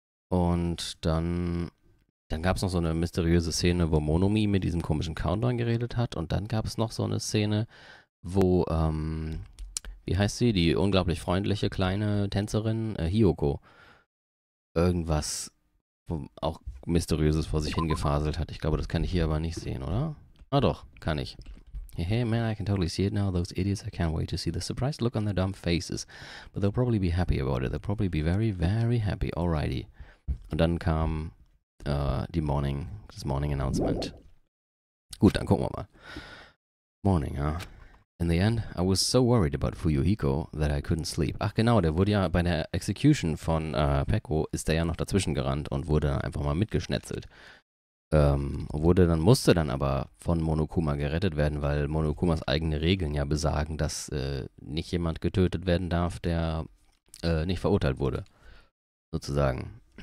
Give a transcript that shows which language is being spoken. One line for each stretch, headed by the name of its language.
German: Und dann gab es noch so eine mysteriöse Szene, wo Monomi mit diesem komischen Countdown geredet hat. Und dann gab es noch so eine Szene, wo, wie heißt sie? Die unglaublich freundliche kleine Tänzerin, Hiyoko, irgendwas auch Mysteriöses vor sich hingefaselt hat. Ich glaube, das kann ich hier aber nicht sehen, oder? Ah doch, kann ich.
English: Hey man, I can totally see it now. Those idiots, I can't wait to see the surprised look on their dumb faces. But they'll probably be happy about it. They'll probably be very, very happy. Alrighty.
German: Und dann kam das Morning Announcement. Gut, dann gucken wir mal. Morning, ja.
English: In the end, I was so worried about Fuyuhiko that I couldn't sleep.
German: Ach genau, der wurde ja bei der Execution von Pecco, ist der ja noch dazwischen gerannt und wurde dann einfach mal mitgeschnetzelt. Musste dann aber von Monokuma gerettet werden, weil Monokumas eigene Regeln ja besagen, dass nicht jemand getötet werden darf, der nicht verurteilt wurde. Sozusagen.